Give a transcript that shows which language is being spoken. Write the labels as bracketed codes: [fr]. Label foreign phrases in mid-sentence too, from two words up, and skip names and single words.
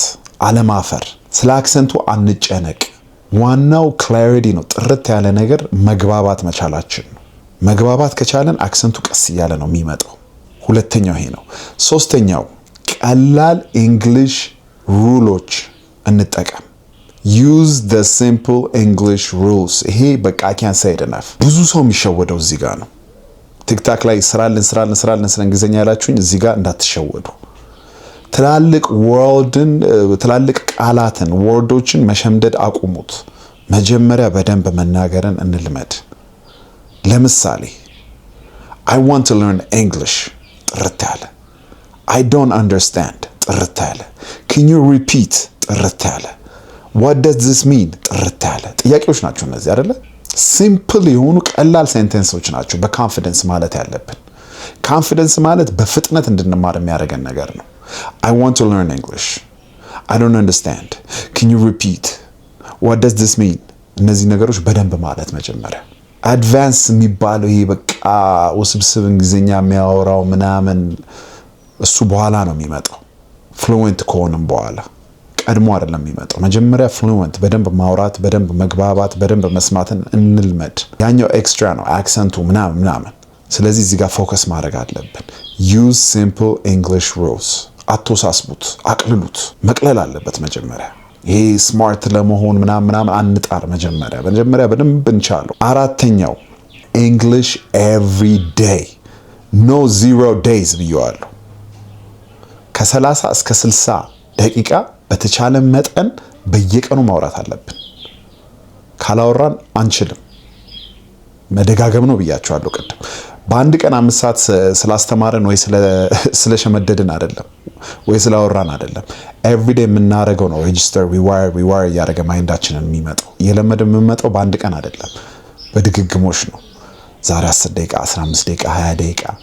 [am] አለማፈር። ስለ አክሰንቱ አንጨነቅ። ዋናው ክላሪቲ ነው። ጥርት ያለ ነገር መግባባት መቻላችን ነው። መግባባት ከቻለን አክሰንቱ ቀስ እያለ ነው የሚመጣው። ሁለተኛው ይሄ ነው። ሶስተኛው ቀላል እንግሊሽ ሩሎች እንጠቀም። [en] use the simple English rules። [am] ይሄ በቃ [en] I can't say it enough። [am] ብዙ ሰው የሚሸወደው እዚህ ጋር ነው። ቲክታክ ላይ ስራልን ስለ እንግሊዝኛ ያላችሁኝ እዚህ ጋር እንዳትሸወዱ። ትላልቅ ቃላትን ወርዶችን መሸምደድ አቁሙት። መጀመሪያ በደንብ መናገርን እንልመድ። ለምሳሌ [en] I want to learn English [am] ጥርት ያለ። [en] I don't understand [am] ጥርት ያለ። [en] Can you repeat [am] ጥርት ያለ። [en] What does this mean [am] ጥርት ያለ ጥያቄዎች ናቸው እነዚህ አይደለ? ሲምፕል የሆኑ ቀላል ሴንቴንሶች ናቸው በኮንፊደንስ ማለት ያለብን። ኮንፊደንስ ማለት በፍጥነት እንድንማር የሚያደርገን ነገር ነው። [en] I want to learn English. [am] I don't understand. Can you repeat? What does this mean? እነዚህ ነገሮች በደንብ ማለት መጀመሪያ። አድቫንስ የሚባለው ይሄ በቃ ውስብስብ እንግሊዝኛ የሚያወራው ምናምን እሱ በኋላ ነው የሚመጣው። ፍሉዌንት ከሆነም በኋላ ቀድሞ አይደለም የሚመጣው። መጀመሪያ ፍሉዌንት በደንብ ማውራት፣ በደንብ መግባባት፣ በደንብ መስማትን እንልመድ። ያኛው ኤክስትራ ነው አክሰንቱ ምናምን። ስለዚህ እዚህ ጋር ፎከስ ማድረግ አለብን። [en] use simple English rules። [am] አትወሳስቡት፣ አቅልሉት። መቅለል አለበት መጀመሪያ። ይሄ ስማርት ለመሆን ምናምን አንጣር። መጀመሪያ በደንብ እንቻለው። አራተኛው [en] English every day no 0 [am] days ብየዋለሁ። ከ30 እስከ 60 ደቂቃ በተቻለ መጠን በየቀኑ ማውራት አለብን። ካላወራን አንችልም። መደጋገም ነው ብያቸዋለሁ ቅድም። በአንድ ቀን 5 ሰዓት ስላስተማረን ወይ ስለሸመደድን አይደለም፣ ወይ ስላወራን አይደለም። ኤቭሪዴይ የምናደርገው ነው ሬጂስተር ሪዋየር እያደረገ ማይንዳችንን የሚመጣው። እየለመደ የምንመጣው በአንድ ቀን አይደለም፣ በድግግሞሽ ነው። ዛሬ 10 ደቂቃ፣ 15 ደቂቃ፣ 20 ደቂቃ